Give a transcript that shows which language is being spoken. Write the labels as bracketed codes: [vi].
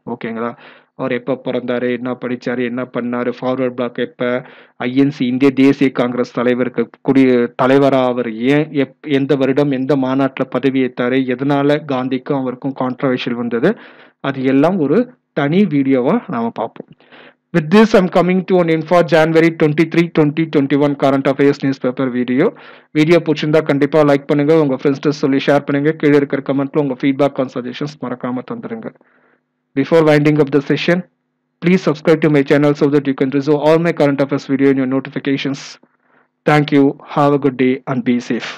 [ta] ஓகேங்களா, அவர் எப்போ பிறந்தாரு, என்ன படித்தாரு, என்ன பண்ணார், ஃபார்வர்ட் பிளாக் எப்போ, INC இந்திய தேசிய காங்கிரஸ் தலைவருக்கு தலைவராக அவர் ஏன் எந்த வருடம் எந்த மாநாட்டில் பதவியேற்றாரு, எதனால காந்திக்கும் அவருக்கும் கான்ட்ரவர்ஷியல் வந்தது, அது எல்லாம் ஒரு தனி வீடியோவாக நாம் பார்ப்போம். [en] With this, I'm coming to an end for January 23, 2021 current affairs newspaper video. [ta] Video பிடிச்சிருந்தா கண்டிப்பா லைக் பண்ணுங்க, உங்க ஃப்ரெண்ட்ஸ் சொல்லி ஷேர் பண்ணுங்க, கீழே இருக்கிற கமெண்ட்ல உங்க ஃபீட்பேக் அண்ட் சஜஷன்ஸ் மறக்காம தந்துருங்க. [en] Before winding up the session, please subscribe to my channel so that you can receive all my current affairs video in your notifications. Thank you. Have a good day and be safe.